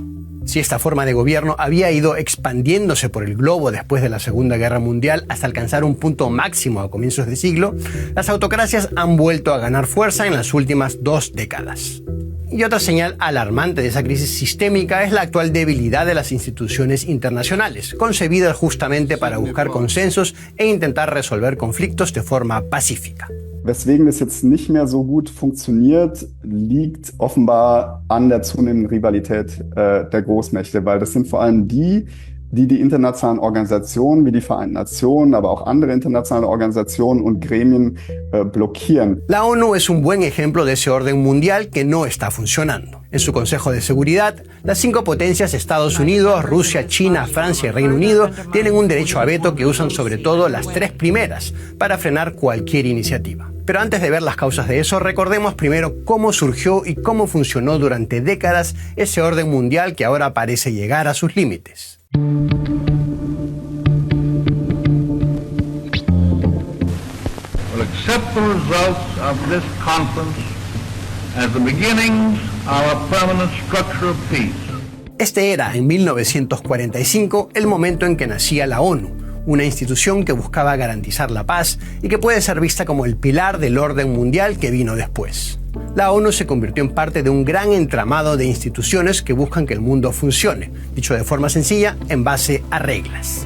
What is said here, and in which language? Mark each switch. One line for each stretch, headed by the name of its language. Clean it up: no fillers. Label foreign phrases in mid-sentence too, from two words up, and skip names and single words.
Spanish: Si esta forma de gobierno había ido expandiéndose por el globo después de la Segunda Guerra Mundial hasta alcanzar un punto máximo a comienzos de siglo, las autocracias han vuelto a ganar fuerza en las últimas 2 décadas. Y otra señal alarmante de esa crisis sistémica es la actual debilidad de las instituciones internacionales, concebidas justamente para buscar consensos e intentar resolver conflictos de forma pacífica.
German: Weswegen das jetzt nicht mehr so gut funktioniert, liegt offenbar an der zunehmenden Rivalität der Großmächte, weil das sind vor allem die internationalen Organisationen wie die Vereinten Nationen, aber auch andere internationale Organisationen und Gremien blockieren.
Spanish: La ONU es un buen ejemplo de ese orden mundial que no está funcionando. En su Consejo de Seguridad, las 5 potencias Estados Unidos, Rusia, China, Francia y Reino Unido tienen un derecho a veto que usan sobre todo las 3 primeras para frenar cualquier iniciativa. Pero antes de ver las causas de eso, recordemos primero cómo surgió y cómo funcionó durante décadas ese orden mundial que ahora parece llegar a sus límites.
English: Will accept the results of this conference as the beginnings of a permanent structure of peace.
Spanish: Este era, en 1945, el momento en que nacía la ONU, una institución que buscaba garantizar la paz y que puede ser vista como el pilar del orden mundial que vino después. La ONU se convirtió en parte de un gran entramado de instituciones que buscan que el mundo funcione, dicho de forma sencilla, en base a reglas.